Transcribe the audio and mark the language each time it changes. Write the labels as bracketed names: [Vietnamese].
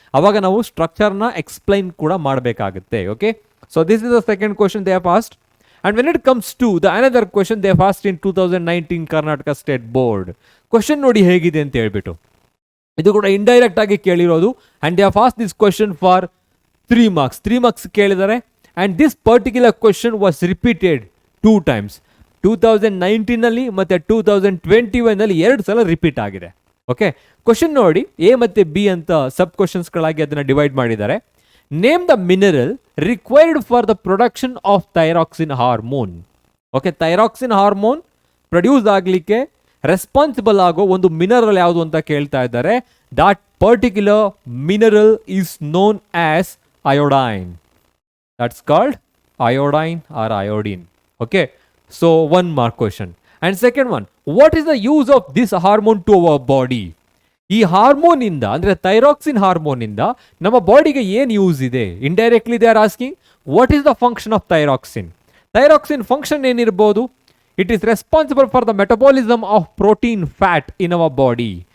[Kannada] ಅವಾಗ ನಾವು ಸ್ಟ್ರಕ್ಚರ್ನ ಎಕ್ಸ್ಪ್ಲೈನ್ ಕೂಡ ಮಾಡಬೇಕಾಗುತ್ತೆ. [English] Okay, so this is the second question they have asked. And when it comes to the another question they have asked in 2019 Karnataka State Board, question [Kannada] ನೋಡಿ ಹೇಗಿದೆ ಅಂತ ಹೇಳ್ಬಿಟ್ಟು, ಇದು ಕೂಡ ಇಂಡೈರೆಕ್ಟ್ ಆಗಿ ಕೇಳಿರೋದು. [English] and they have asked this question for 3 marks. [Kannada] 3 marks ಕೇಳಿದ್ದಾರೆ. [English] and this particular question was repeated 2 times. [Kannada] 2019 ನಲ್ಲಿ ಮತ್ತೆ 2021 ನಲ್ಲಿ 2 ಸಲ ರಿಪೀಟ್ ಆಗಿದೆ. ಓಕೆ, ಕ್ವಶನ್ ನೋಡಿ, ಎ ಮತ್ತೆ ಬಿ ಅಂತ ಸಬ್ ಕ್ವಶನ್ಸ್ಗಳಾಗಿ ಅದನ್ನ ಡಿವೈಡ್ ಮಾಡಿದ್ದಾರೆ. [English] Name the mineral required for the production of thyroxine hormone. [Kannada] Okay, thyroxine hormone produce ಆಗಲಿಕ್ಕೆ ರೆಸ್ಪಾನ್ಸಿಬಲ್ ಆಗೋ ಒಂದು ಮಿನರಲ್ ಯಾವುದು ಅಂತ ಕೇಳ್ತಾ ಇದ್ದಾರೆ. [English] That particular mineral is known as iodine. That's called iodine or iodine. Okay, so 1 mark question. And second one, what is the use of this hormone to our body? [Kannada] ಈ hormone ಇಂದ ಅಂದ್ರೆ ಥೈರಾಕ್ಸಿನ್ ಹಾರ್ಮೋನ್ ಇಂದ ನಮ್ಮ ಬಾಡಿಗೆ ಏನು ಯೂಸ್ ಇದೆ? [English] Indirectly they are asking what is the function of thyroxine. [Kannada] Thyroxine function ಏನಿರ್ಬೋದು? [English] It is responsible for the metabolism of protein fat in our body.